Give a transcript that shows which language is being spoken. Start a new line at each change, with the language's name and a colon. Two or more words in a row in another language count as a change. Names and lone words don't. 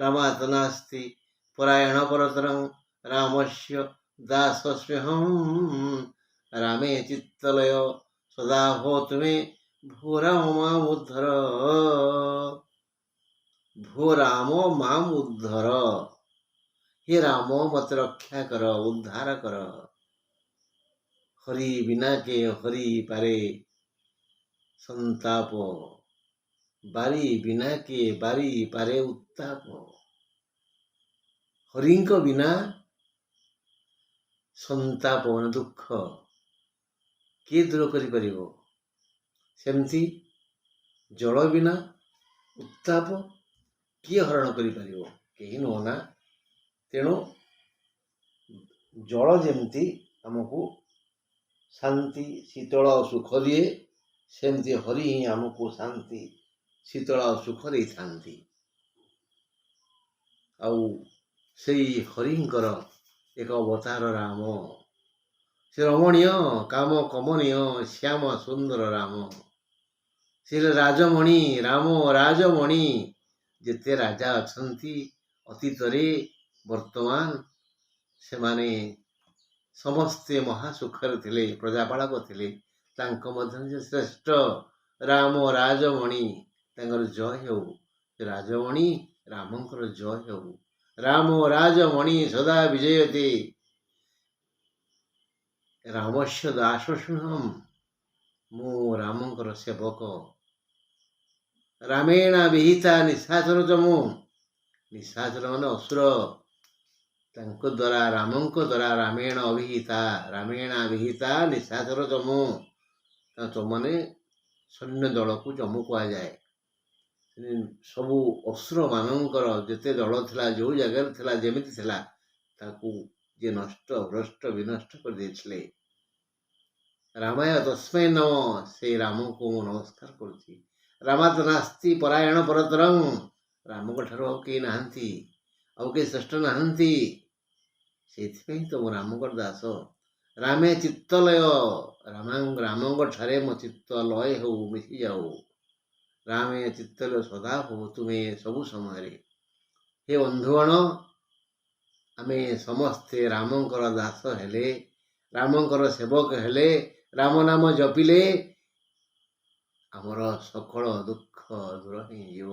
Sanskrit: रामात् नास्ति परायणपरतरं रामस्य दासस्म्यहं रामे चित्तलय सदा भवतु मे भो राम मामुद्धर भो राम माम उद्धर।
Odia: ହେ ରାମ ମତେ ରକ୍ଷା କର ଉଦ୍ଧାର କର। ହରି ବିନା କେ ହରି ପାରେ ସନ୍ତାପ ବାରି ବିନା କେ ବାରି ପାରେ ଉତ୍ତାପ। ହରିଙ୍କ ବିନା ସନ୍ତାପ ମନ ଦୁଃଖ କିଏ ଦୂର କରି ପାରିବ। ସେମିତି ଜଳ ବିନା ଉତ୍ତାପ କିଏ ହରଣ କରି ପାରିବ କେହି ନୁହେଁ ନା। ତେଣୁ ଜଳ ଯେମିତି ଆମକୁ ଶାନ୍ତି ଶୀତଳ ସୁଖ ଦିଏ ସେମିତି ହରି ହିଁ ଆମକୁ ଶାନ୍ତି ଶୀତଳ ସୁଖ ଦେ ଥାନ୍ତି। ଆଉ ସେଇ ହରିଙ୍କର ଏକ ଅବତାର ରାମ ସେ ରମଣୀୟ କାମ କମନୀୟ ଶ୍ୟାମ ସୁନ୍ଦର ରାମ ସେ ରାଜମଣି ରାମ ରାଜମଣି ଯେତେ ରାଜା ଅଛନ୍ତି ଅତୀତ ବର୍ତ୍ତମାନ ସେ ମାନେ ସମସ୍ତେ ମହାସୁଖର ଥିଲେ ପ୍ରଜାପାଳକ ଥିଲେ ତାଙ୍କ ମଧ୍ୟ ଶ୍ରେଷ୍ଠ ରାମ ରାଜମଣି ତାଙ୍କର ଜୟ ହେଉ ରାଜମଣି ରାମଙ୍କର ଜୟ ହେଉ।
Sanskrit: राम राजमणि सदा विजयते रामस्य दासस्म्यहं
Odia: ମୋ ରାମଙ୍କର ସେବକ
Sanskrit: रामेण विहिता निशाचर चमु
Odia: ନିଶାଚର ମାନ ଅସୁର ତାଙ୍କୁ ଦ୍ୱାରା ରାମଙ୍କୁ ଦ୍ୱାରା
Sanskrit: रामेण अभिहिता रामेण विहिता निशाचर चमु
Odia: ଚମୂମାନେ ସୈନ୍ୟ ଦଳ କୁ ଚମୂ କୁହା ଯାଏ। ସବୁ ଅସୁର ମାନଙ୍କର ଯେତେ ଦଳ ଥିଲା ଯୋ ଜାଗା ଥିଲା ଯେମିତି ଥିଲା ତାକୁ ଯେ ନଷ୍ଟ ଭ୍ରଷ୍ଟ ବିନଷ୍ଟ କରି ଦେଇଥିଲେ।
Sanskrit: रामाय तस्मै नमः
Odia: ସେ ରାମ କୁ ନମସ୍କାର କରୁଛି।
Sanskrit: रामात नास्ति परायण परतरं
Odia: ରାମ କୁ ଠାରୁ କେ ନାହାନ୍ତି ଆଉ କେ ଶ୍ରେଷ୍ଠ ନାହାନ୍ତି ସେଥିପାଇଁ ତ ମୋ ରାମ କୁ ଦାସ।
Sanskrit: रामे चित्तलय
Odia: ରାମଙ୍କ ଠାରେ ମୋ ଚିତ୍ତ ଲୟ ହେଉ ମିଶି ଯାଉ।
Sanskrit: रामे चित्तलय सदा
Odia: ହେଉ ତୁମେ ସବୁ ସମୟ। ହେ ବନ୍ଧୁଗଣ ଆମେ ସମସ୍ତେ ରାମଙ୍କର ଦାସ ହେଲେ ରାମଙ୍କର ସେବକ ହେଲେ ରାମ ନାମ ଜପିଲେ ଆମର ସକଳ ଦୁଃଖ ଦୂର ହେଉ।